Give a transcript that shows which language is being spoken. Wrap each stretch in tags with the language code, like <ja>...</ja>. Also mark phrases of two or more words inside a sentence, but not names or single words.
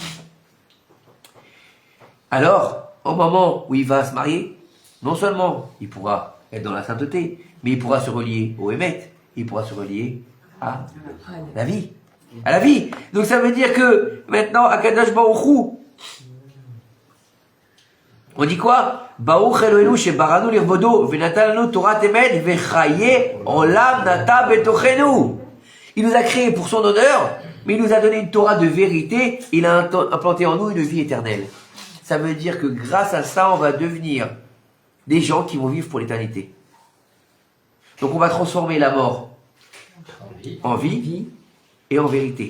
<fr>Alors, au moment où il va se marier, non seulement il pourra être dans la sainteté, mais il pourra se relier au Hémet, il pourra se relier à la vie. À la vie. Donc ça veut dire que maintenant,</fr> <he>הקדוש ברוך הוא,</he> <fr>on dit quoi?</fr> <he>ברוך אלוהינו שבראנו לכבודו ונתן לנו תורת אמת וחיי עולם נטע בתוכנו.</he> <fr>Il nous a créés pour son honneur, mais il nous a donné une Torah de vérité, il a implanté en nous une vie éternelle. Ça veut dire que grâce à ça, on va devenir des gens qui vont vivre pour l'éternité. Donc on va transformer la mort en vie et en vérité.</fr>